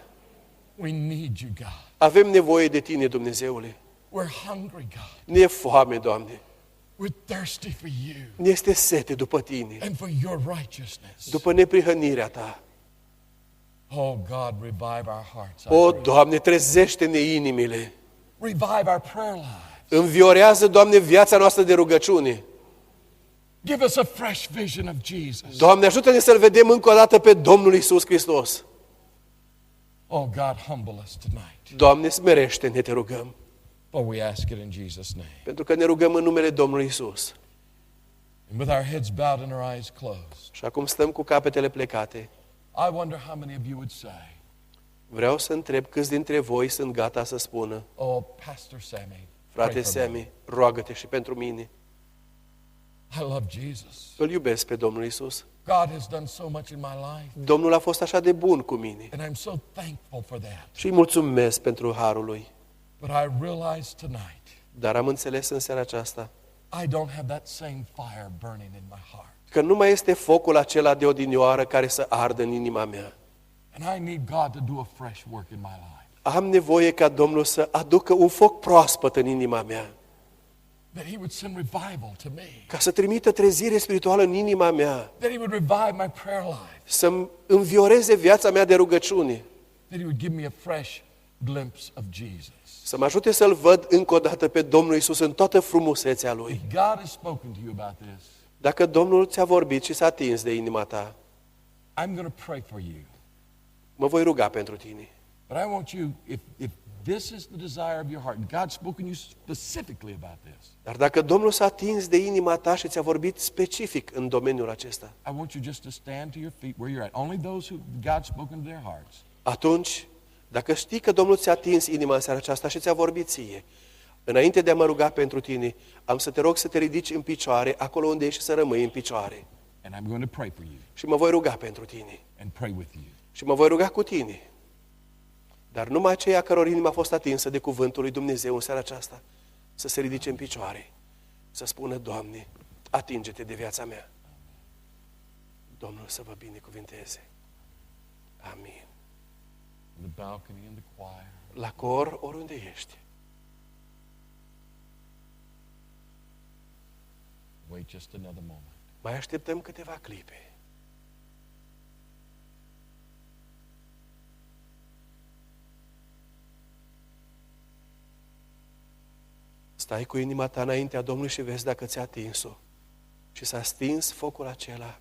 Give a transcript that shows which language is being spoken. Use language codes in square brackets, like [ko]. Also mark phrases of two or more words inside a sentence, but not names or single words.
[en] We need you, God. [ro] Avem nevoie de Tine, Dumnezeule. [en] We're hungry, God. [ro] Ne e foame, Doamne. [en] We're thirsty for you [ro] Ne este sete după Tine, [en] and for your righteousness. [ro] după neprihănirea Ta. [en] Oh God, revive our hearts. I [ro] O, [en] pray. [ro] Doamne, trezește-ne inimile. [en] Revive our prayer lives. [ro] Înviorează, Doamne, viața noastră de rugăciune. [en] Give us a fresh vision of Jesus. [ro] Doamne, ajută-ne să-L vedem încă o dată pe Domnul Iisus Hristos. [en] Oh God, humble us tonight. [ro] Doamne, smerește-ne, te rugăm. [en] For we ask it in Jesus' name. [ro] Pentru că ne rugăm în numele Domnului Iisus. [en] And with our heads bowed and our eyes closed, [ro] Și acum stăm cu capetele plecate. [en] I wonder how many of you would say, [ro] Vreau să întreb câți dintre voi sunt gata să spună: [en] oh, Pastor Sammy, [ro] frate [en] pray for me. [ro] Sammy, roagă-te și pentru mine. [en] I love Jesus. [ro] Îl iubesc pe Domnul Iisus. [en] God has done so much in my life, [ro] Domnul a fost așa de bun cu mine [en] and I'm so thankful for that. [ro] și îi mulțumesc pentru harul Lui. [en] But I realize tonight, [ro] Dar am înțeles în seara aceasta [en] I don't have that same fire burning in my heart. [ro] că nu mai este focul acela de odinioară care să ardă în inima mea. [en] And I need God to do a fresh work in my life. [ro] Am nevoie ca Domnul să aducă un foc proaspăt în inima mea, [en] That He would send revival to me. [ro] ca să trimită trezire spirituală în inima mea, [en] That He would revive my prayer life. [ro] să-mi învioreze viața mea de rugăciune, [en] That He would give me a fresh glimpse of Jesus. [ro] să mă ajute să-L văd încă o dată pe Domnul Iisus în toată frumusețea Lui. [en] If God has spoken to you about this, [ro] Dacă Domnul ți-a vorbit și s-a atins de inima ta, [en] I'm going to pray for you. [ro] mă voi ruga pentru tine. [en] But I want you, if this is the desire of your heart, and God's spoken to you specifically about this, [ro] Dar dacă Domnul s-a atins de inima ta și ți-a vorbit specific în domeniul acesta, [en] I want you just to stand to your feet where you're at. Only those who God's spoken to their hearts. [ro] atunci, dacă știi că Domnul ți-a atins inima în seara aceasta și ți-a vorbit ție, înainte de a mă ruga pentru tine, am să te rog să te ridici în picioare, acolo unde ești, și să rămâi în picioare. [en] And I'm going to pray for you [ro] Și mă voi ruga pentru tine. [en] and pray with you. [ro] Și mă voi ruga cu tine. Dar numai aceia căror inima a fost atinsă de cuvântul lui Dumnezeu în seara aceasta, să se ridice în picioare, să spună: Doamne, atinge-te de viața mea. Domnul să vă binecuvinteze. Amin. [en] In the balcony, in the choir. [ro] La cor, oriunde ești. [en] Wait just another moment. [ro] Mai așteptăm câteva clipe. Stai cu inima ta înaintea Domnului și vezi dacă ți-a atins-o. Și s-a stins focul acela.